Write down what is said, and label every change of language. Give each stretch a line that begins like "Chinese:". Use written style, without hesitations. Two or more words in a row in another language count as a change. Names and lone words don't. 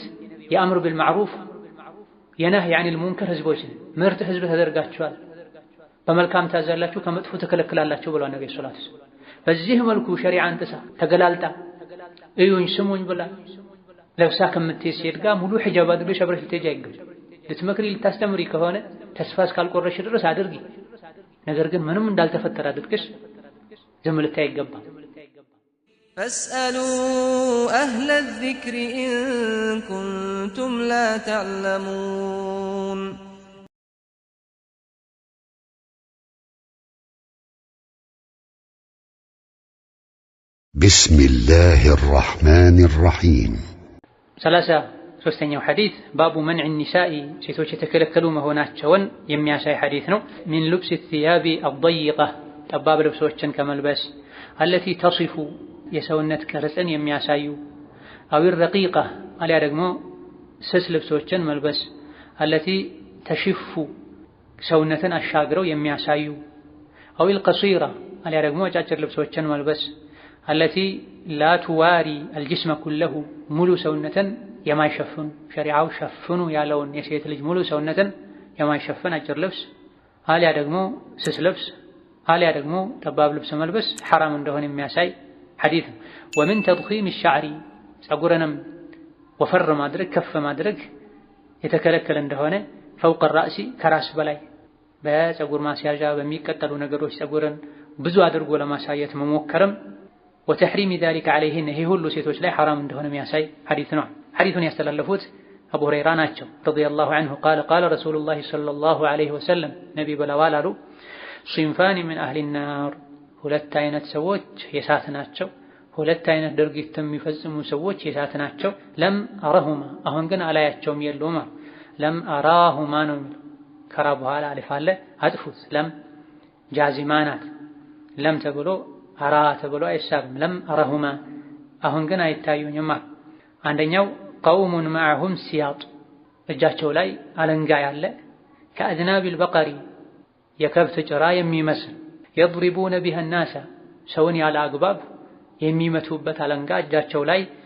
Amharic: የአምር ቢልማዕሩፍ የነህይ
Arabic: عن المنكر
Amharic: ህዝቦች ምርጥ ህዝብ ተደርጋችኋል። በመልካም ታዛላችሁ ከመጥፎ ተከለክላላችሁ ብለዋል ነብዩ
Arabic: صلى الله عليه وسلم።
Amharic: በዚህ መልኩ ሸሪዓን ጥሳ ተገላልጣ እዩኝ ስሙኝ ብላ ለብሳ ከምትሄድ ሴት ጋር ሙሉ ሒጃብ አድርገሽ አብረሽ ልትሄጂ አይገባም። ልትመክሪ ልታስተምሪ ከሆነ ተስፋ እስካልቆረሽ ድረስ አድርጊ። ነገር ግን ምንም እንዳልተፈጠረ አድርገሽ ዝም ልታይ አይገባም።
Arabic: فاسألوا أهل الذكر إن كنتم لا تعلمون بسم الله الرحمن الرحيم
Amharic: 33ኛው ሐዲስ
Arabic: باب منع
Amharic: النساء ሴቶች የተከለከሉ መሆናቸውን የሚያሳይ ሐዲስ ነው።
Arabic: من لبس الثياب الضيقة
Amharic: ጠባብ ልብሶችን ከመልበስ
Arabic: التي تصف
Amharic: የሰውነት ቅርጽን የሚያሳዩ
Arabic: أو الرقيقة
Amharic: አልያ ደግሞ ስስ ልብሶችን መልበስ
Arabic: التي تشف
Amharic: ሰውነትን አሻግረው የሚያሳዩ
Arabic: أو القصيرة
Amharic: አልያ ደግሞ አጫጭር ልብሶችን መልበስ
Arabic: التي لا تواري الجسم كله
Amharic: ሙሉ ሰውነትን የማይሸፍኑ ሸሪዓው ሸፍኑ ያለውን የሴት ልጅ ሙሉ ሰውነትን የማይሸፍን አጭር ልብስ አልያ ደግሞ ስስ ልብስ አልያ ደግሞ ጠባብ ልብስ መልበስ ሐራም እንደሆነ የሚያሳይ ሐዲስ ነው።
Arabic: ومن تضخيم الشعر
Amharic: ፀጉርንም ወፈር ማድረግ ከፍ ማድረግ የተከለከለ እንደሆነ
Arabic: فوق الرأس
Amharic: ከራስ በላይ በፀጉር ማስያዣ በሚቀጠሉ ነገሮች ፀጉርን ብዙ አድርጎ ለማሳየት መሞከርም
Arabic: وتحريم ذلك عليهن
Amharic: ይሄ ሁሉ ሴቶች ላይ ሐራም እንደሆነ የሚያሳይ ሐዲስ ነው። ሐዲሱን ያስተላለፉት አቡ ሁረይራ ናቸው
Arabic: رضي الله عنه قال قال رسول الله صلى الله عليه وسلم
Amharic: ነብይ ብለዋል አሉ
Arabic: صنفان من أهل النار
Amharic: ሁለት አይነት ሰዎች የሳት ናቸው። ሁለት አይነት ድርጊት የሚፈጽሙ ሰዎች የሳት ናቸው።
Arabic: لم أرهما
Amharic: አሁን ግን አላያቸውም የሉም።
Arabic: لم أراهما
Amharic: ነው ከራ በኋላ አሊፍ አለ አጥፉት። ለም ጃዚማናት ለም ተብሎ አራ ተብሎ አይሳብም።
Arabic: لم أرهما
Amharic: አሁን ግን አይታዩኝም። አንደኛው
Arabic: قوم معهم
Amharic: ሲያጥ እጃቸው ላይ አለንጋ ያለ
Arabic: كأذناب البقر
Amharic: የከብት ጭራ የሚመስል
Arabic: يضربون بها الناس
Amharic: ሰውን ያለ አግባብ የሚመቱበት አለንጋ እጃቸው ላይ